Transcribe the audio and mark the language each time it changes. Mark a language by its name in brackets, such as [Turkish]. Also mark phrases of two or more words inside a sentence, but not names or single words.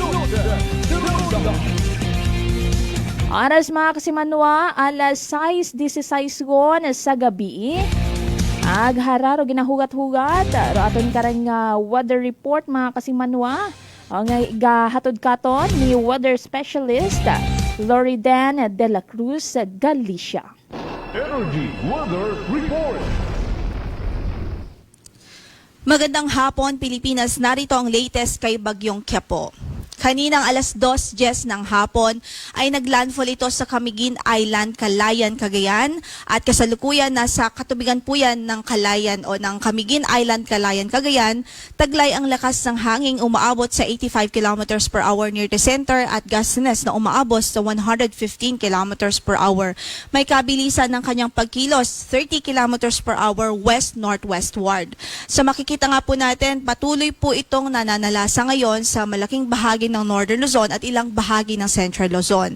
[Kinaray-a] Oras mga Kasimanwa, alas 6:16 sa gabi. Aghararo ginahugat-hugat. Aton karang weather report mga Kasimanwa. Ang gahatod katon ni weather specialist Loridan de la Cruz, Galicia. Energy Weather Report. [Filipino] Magandang hapon Pilipinas, narito ang latest kay Bagyong Quiapo. Kaninang alas 2:10 ng hapon ay naglandfall ito sa Camiguin Island, Calayan, Cagayan at kasalukuyan nasa katubigan po yan ng Calayan o ng Camiguin Island, Calayan, Cagayan. Taglay ang lakas ng hangin umaabot sa 85 [English] km per hour near the center [Filipino] at gustiness na umaabot sa 115 [English] km per hour. [Filipino] May kabilisan ng kanyang pagkilos 30 [English] km per hour west-northwestward. [Filipino] Sa makikita nga po natin, patuloy po itong nananalasa ngayon sa malaking bahagi ng Northern Luzon at ilang bahagi ng Central Luzon.